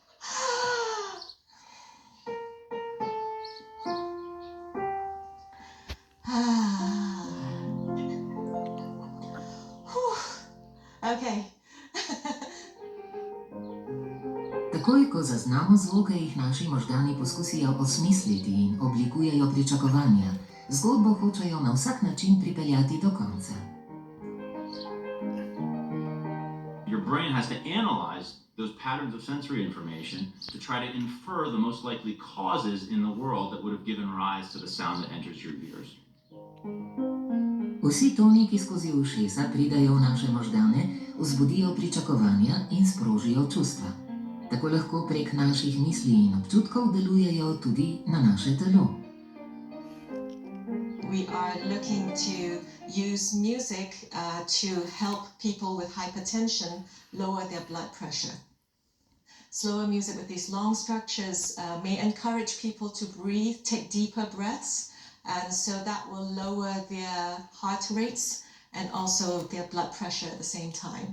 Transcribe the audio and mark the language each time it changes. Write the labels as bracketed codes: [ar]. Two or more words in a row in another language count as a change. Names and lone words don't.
[sl] Okay. Takoj, ko zaznamo zvoke, jih naši možgani poskusijo osmisliti in oblikujejo pričakovanja. Zgodbo hočejo na vsak način pripeljati do konca. [en] Your brain has to analyze those patterns of sensory information to try to infer the most likely causes in the world that would have given rise to the sound that enters your ears. [sl] Vsi toni, ki skozi ušesa pridajo v naše možgane, vzbudijo pričakovanja in sprožijo čustva. Tako lahko prek naših misli in občutkov delujejo tudi na naše telo. [en] we are looking to use music to help people with hypertension lower their blood pressure. Slower music with these long structures may encourage people to breathe, take deeper breaths, and so that will lower their heart rates and also their blood pressure at the same time.